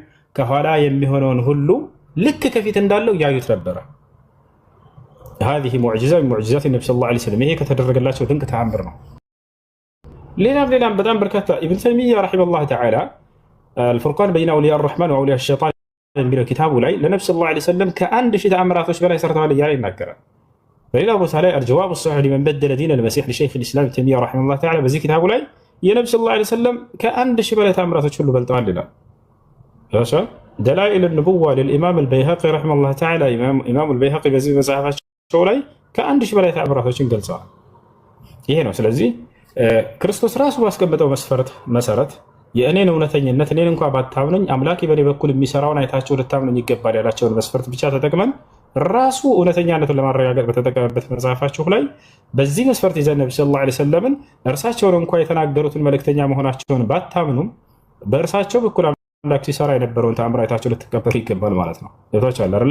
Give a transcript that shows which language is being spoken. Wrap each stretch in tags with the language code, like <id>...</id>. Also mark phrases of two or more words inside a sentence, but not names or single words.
<am>ከኋላ የሚሆነውን ሁሉ ልክ ከፊት እንዳለው ያዩት ነበረ።</am> <ar>هذه معجزة من معجزات النبي صلى الله عليه وسلم</ar> <am>ይሄ ከተደረገላቸው ድንቅ ተአምር ነው። ሌላም በጣም በርካታ ኢብኑ ተይሚያ</am> <ar>رحمه الله تعالى</ar> <am>الفرقان بين أولياء الرحمن وأولياء الشيطان የሚለው ኪታቡ ላይ ለነብዩ</am> <ar>صلى الله عليه وسلم</ar> <am>ከአንድ ሺህ ተአምራቶች በላይ ሰርተዋል እያለ ይናገራል። በሌላ ቦታ ላይ</am> <ar>الجواب الصحيح لمن بدل دين المسيح لشيخ الإسلام ابن تيمية رحمه الله تعالى</ar> <am>በዚህ ኪታቡ ላይ የነብዩ</am> <ar>صلى الله عليه وسلم</ar> <am>ከአንድ ሺህ በላይ ተአምራቶች ሁሉ በልጠዋል ይላል።</am> <ar>دلائل النبوة للإمام البيهقي رحمه الله تعالى إمام</ar> <am>البيهقي በዚህ መጽሐፋቸው ላይ ከአንድ ሺህ በላይ ተአምራቶችን ገልጸዋል። ይሄ ነው። ስለዚህ ክርስቶስ ራሱ ባስቀመጠው መስፈርት መሰረት የእኔን እውነተኝነት እኔን እንኳ ባታምኑኝ አምላኬ በእኔ በኩል የሚሰራውን አይታችሁ ልታምኑኝ ይገባል ያላቸውን መስፈርት ብቻ ተጠቅመን ራሱ እውነተኛነቱን ለማረጋገጥ በተጠቀመበት መጽሐፋችሁ ላይ በዚህ መስፈርት ይዘን ነብዩ</am> <ar>صلى الله عليه وسلم</ar> <am>እርሳቸውን እንኳ የተናገሩትን መልእክተኛ መሆናቸውን ባታምኑም በእርሳቸው በኩል አምላክ ሲሰራ የነበረውን ተአምር አይታችሁ ልትቀበሉ ይገባል ማለት ነው። ይታቻል አይደል?</am>